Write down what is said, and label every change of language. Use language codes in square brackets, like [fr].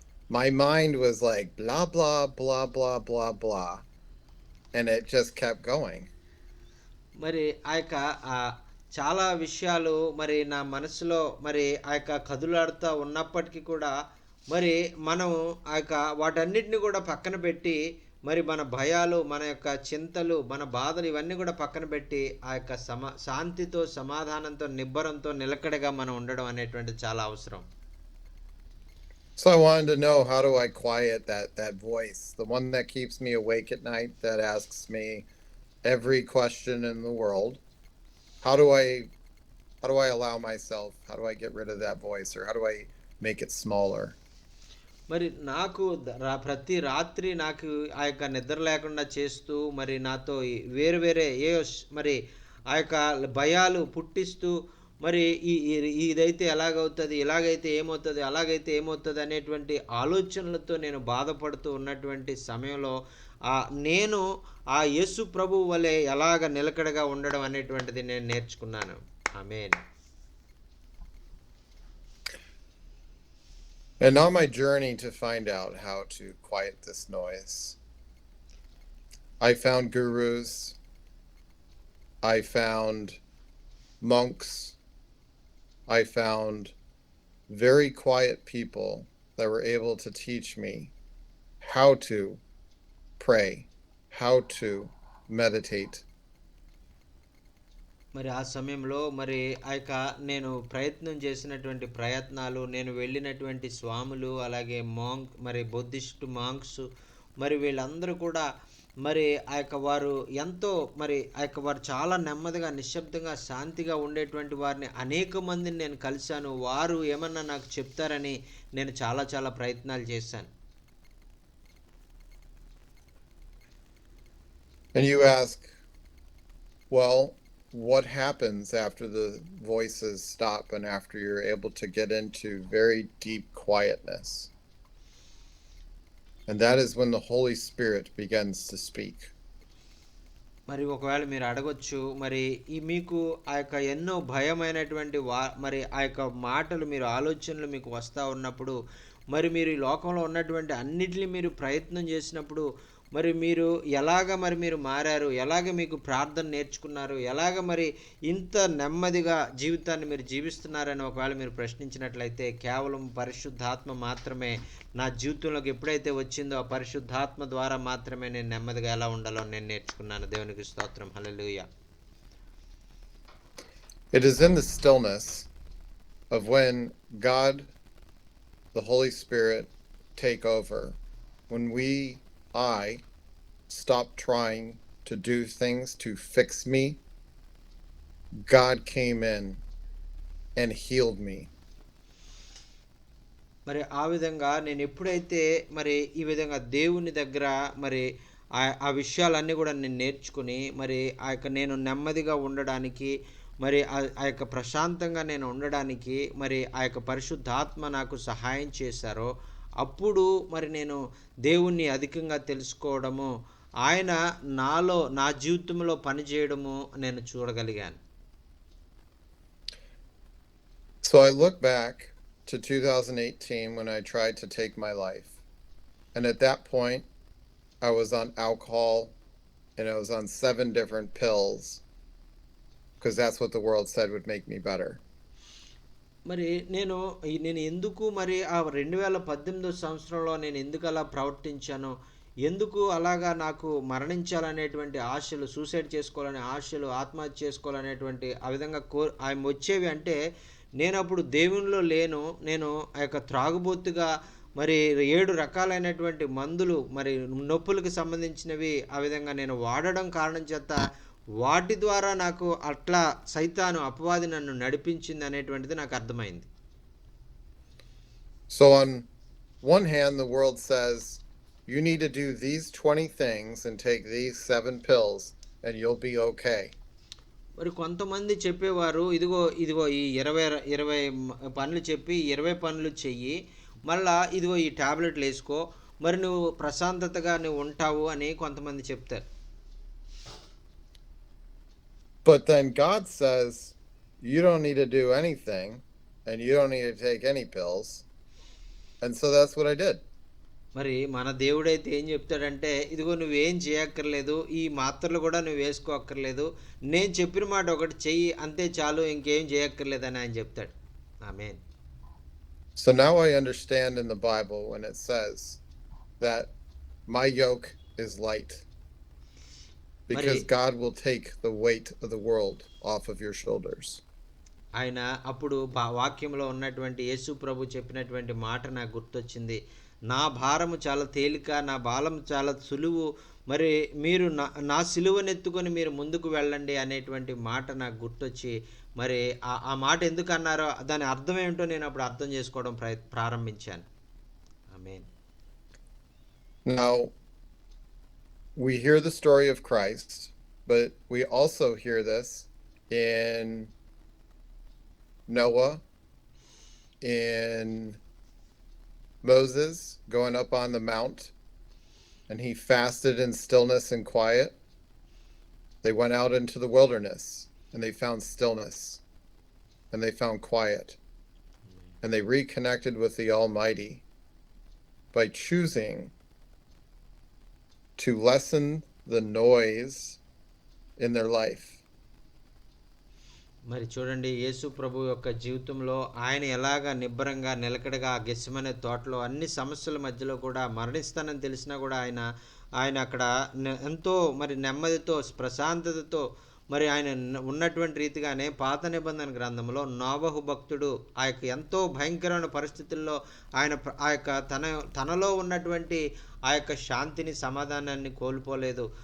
[en] my mind was like blah blah blah blah blah blah, and it just kept going. [te] మరి ఆ యొక్క చాలా విషయాలు మరి నా మనసులో మరి ఆ యొక్క కదులాడుతూ ఉన్నప్పటికీ కూడా మరి మనం ఆ యొక్క వాటన్నిటిని కూడా పక్కన పెట్టి మరి మన భయాలు మన యొక్క చింతలు మన బాధలు ఇవన్నీ కూడా పక్కన పెట్టి ఆ యొక్క శాంతితో సమాధానంతో నిబ్బరంతో నిలకడగా మనం ఉండడం అనేటువంటిది చాలా అవసరం. [en] So I wanted to know, how do I quiet that voice, the one that keeps me awake at night, that asks me every question in the world? How do I allow myself? How do I get rid of that voice, or how do I make it smaller? [te] మరి నాకు ప్రతి రాత్రి నాకు ఆ యొక్క నిద్ర లేకుండా చేస్తూ మరి నాతో వేరు వేరే మరి ఆ యొక్క భయాలు పుట్టిస్తూ మరి ఇదైతే ఎలాగవుతుంది, ఇలాగైతే ఏమవుతుంది, అలాగైతే ఏమవుతుంది అనేటువంటి ఆలోచనలతో నేను బాధపడుతూ ఉన్నటువంటి సమయంలో నేను ఆ యేసు ప్రభువు వలె ఎలాగ నిలకడగా ఉండడం అనేటువంటిది నేను నేర్చుకున్నాను. ఆమేన్. [en] And on my journey to find out how to quiet this noise, I found gurus, I found monks, I found very quiet people that were able to teach me how to pray, how to meditate. [te] మరి ఆ సమయంలో మరి ఆ యొక్క నేను ప్రయత్నం చేసినటువంటి ప్రయత్నాలు, నేను వెళ్ళినటువంటి స్వాములు, అలాగే మరి బుద్ధిస్ట్ మాంక్స్, మరి వీళ్ళందరూ కూడా మరి ఆ యొక్క వారు ఎంతో మరి ఆ యొక్క వారు చాలా నెమ్మదిగా నిశ్శబ్దంగా శాంతిగా ఉండేటువంటి వారిని అనేక మందిని నేను కలిశాను. వారు ఏమన్నా నాకు చెప్తారని నేను చాలా చాలా ప్రయత్నాలు చేశాను. [en] And you ask, well, what happens after the voices stop and after you're able to get into very deep quietness? And that is when the Holy Spirit begins to speak. [te] మరి ఒకవేళ మీరు అడగొచ్చు, మరి మీకు ఆ యొక్క ఎన్నో భయమైనటువంటి మరి ఆ యొక్క మాటలు మీరు ఆలోచనలు మీకు వస్తూ ఉన్నప్పుడు, మరి మీరు ఈ లోకంలో ఉన్నటువంటి అన్నిటిని మీరు ప్రయత్నం చేసినప్పుడు మరి మీరు ఎలాగ మరి మీరు మారారు, ఎలాగ మీకు ప్రార్థన నేర్చుకున్నారు, ఎలాగ మరి ఇంత నెమ్మదిగా జీవితాన్ని మీరు జీవిస్తున్నారని ఒకవేళ మీరు ప్రశ్నించినట్లయితే, కేవలం పరిశుద్ధాత్మ మాత్రమే నా జీవితంలోకి ఎప్పుడైతే వచ్చిందో ఆ పరిశుద్ధాత్మ ద్వారా మాత్రమే నేను నెమ్మదిగా ఎలా ఉండాలో నేను నేర్చుకున్నాను. దేవునికి స్తోత్రం. హల్లెలూయా. [en] It is in the stillness of when God, the Holy Spirit, take over, when I stop trying to do things to fix me. God came in and healed me. [te] మరి ఆ విధంగా నేను ఎప్పుడైతే మరి ఈ విధంగా దేవుని దగ్గర మరి ఆ విషయాలన్నీ కూడా నేను నేర్చుకుని మరి ఆ యొక్క నేను నెమ్మదిగా ఉండడానికి మరి ఆ యొక్క ప్రశాంతంగా నేను ఉండడానికి మరి ఆ యొక్క పరిశుద్ధాత్మ నాకు సహాయం చేశారో, అప్పుడు మరి నేను దేవుణ్ణి అధికంగా తెలుసుకోవడము, ఆయన నా జీవితంలో పనిచేయడము నేను చూడగలిగాను. [en] So I look back to 2018 when I tried to take my life. And at that point, I was on alcohol and I was on 7 different pills because that's what the world said would make me better. [te] మరి నేను ఎందుకు మరి ఆ 2018 సంవత్సరంలో నేను ఎందుకు అలా ప్రవర్తించాను, ఎందుకు అలాగా నాకు మరణించాలనేటువంటి ఆశలు, సూసైడ్ చేసుకోవాలనే ఆశలు, ఆత్మహత్య చేసుకోవాలనేటువంటి ఆ విధంగా ఆయన వచ్చేవి అంటే, నేను అప్పుడు దేవునిలో లేను. నేను ఆ యొక్క త్రాగుబోతుగా మరి 7 రకాలైనటువంటి మందులు మరి నొప్పులకు సంబంధించినవి ఆ విధంగా నేను వాడడం కారణం చేత వాటి ద్వారా నాకు అట్లా సైతాను అపవాది నన్ను నడిపించింది అనేటువంటిది నాకు అర్థమైంది. [en] So on one hand, the world says you need to do these 20 things and take these 7 pills and you'll be okay. [te] మరి కొంతమంది చెప్పేవారు, ఇదిగో ఈ 20 పనులు చెప్పి 20 పనులు చెయ్యి, మళ్ళా ఇదిగో ఈ టాబ్లెట్లు వేసుకో, మరి నువ్వు ప్రశాంతతగా నువ్వు ఉంటావు అని కొంతమంది చెప్తారు. [en] But then God says you don't need to do anything and you don't need to take any pills. And so that's what I did. [te] మరి మన దేవుడైతే ఏం చెప్తాడంటే, ఇదిగో నువ్వేం చేయక్కర్లేదు. ఈ మాత్రలు కూడా నువ్వు వేసుకోక్కర్లేదు. నేను చెప్పిన మాట ఒకటి చెయ్యి అంతే చాలు ఇంకేం చేయక్కర్లేదని ఆయన చెప్తాడు. ఆమేన్. [en] So now I understand in the Bible when it says that my yoke is light [te] మరి [en] because God will take the weight of the world off of your shoulders. [te] ఆయన అప్పుడు వాక్యంలో ఉన్నటువంటి యేసు ప్రభు చెప్పినటువంటి మాట నాకు గుర్తొచ్చింది. నా భారము చాలా తేలిక, నా భారం చాలా సులువు. మరి మీరు నా సిలువనెత్తుకొని మీరు ముందుకు వెళ్ళండి అనేటువంటి మాట నాకు గుర్తొచ్చి, మరి ఆ మాట ఎందుకు అన్నారో దాని అర్థం ఏమిటో నేను అప్పుడు అర్థం చేసుకోవడం ప్రారంభించాను. ఆమేన్. [en] Now, we hear the story of Christ, but we also hear this in Noah, in Moses going up on the mount, and he fasted in stillness and quiet. They went out into the wilderness and they found stillness and they found quiet and they reconnected with the Almighty by choosing to lessen the noise in their life. [te] మరి చూడండి యేసు ప్రభు యొక్క జీవితంలో ఆయన ఎలాగ నిబ్బరంగా నిలకడగా ఆ గెత్సెమనే తోటలో అన్ని సమస్యల మధ్యలో కూడా మరణిస్తానని తెలిసినా కూడా ఆయన అక్కడ ఎంతో మరి నెమ్మదితో ప్రశాంతతతో మరి ఆయన ఉన్నటువంటి రీతిగానే పాత నిబంధన గ్రంథంలో నోవహు భక్తుడు ఆ యొక్క ఎంతో భయంకరమైన పరిస్థితుల్లో ఆయన ఆ యొక్క తనలో ఉన్నటువంటి ఆ యొక్క శాంతిని సమాధానాన్ని కోల్పోలేదు.